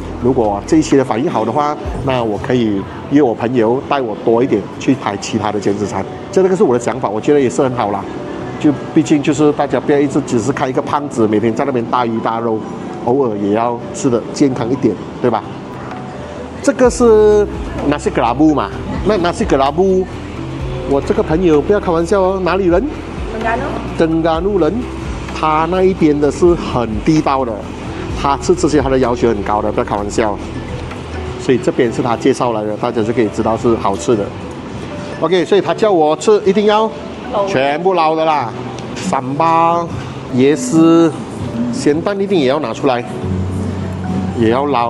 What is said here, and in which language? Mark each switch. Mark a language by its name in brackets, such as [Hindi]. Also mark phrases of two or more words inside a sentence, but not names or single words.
[Chinese] 如果这一期的反应好的话，那我可以约我朋友带我多一点去拍其他的减脂餐，这个是我的想法，我觉得也是很好啦。就毕竟就是大家不要一直只是看一个胖子，每天在那边大鱼大肉，偶尔也要吃的健康一点，对吧？这个是 [Malay] nasi kerabu [Chinese] 嘛？那 [Malay] nasi kerabu， [Chinese] 我这个朋友不要开玩笑哦，哪里人？登嘉路人，他那一边的是很地道的，他吃这些他的要求很高的，不要开玩笑。所以这边是他介绍来的，大家就可以知道是好吃的。OK， 所以他叫我吃一定要全部捞的啦，三包、椰丝、咸蛋一定也要拿出来，也要捞。